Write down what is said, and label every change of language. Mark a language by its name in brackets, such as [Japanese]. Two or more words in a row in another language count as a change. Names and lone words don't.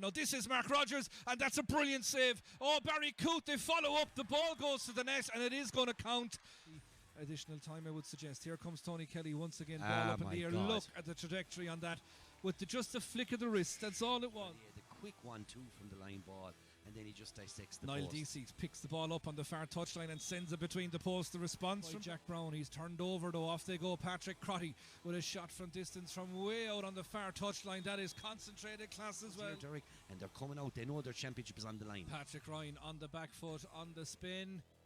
[English] Now this is Mark Rogers, and that's a brilliant save. Oh, Barry Coote, they follow up. The ball goes to the net, and it is going to count. Additional time, I would suggest. Here comes Tony Kelly once again. Ball up in the air. God. Look at the trajectory on that with just a flick of the wrist. That's all it was. Yeah, the quick 1-2 from the line ball, and then he just dissects the Niall post. Deasy picks the ball up on the far touchline and sends it between the posts. The response from Jack Brown. He's turned over though. Off they go. Patrick Crotty with a shot from distance from way out on the far touchline. That is concentrated class as well. Derek, and they're coming out. They know their championship is on the line. Patrick Ryan on the back foot, on the spin.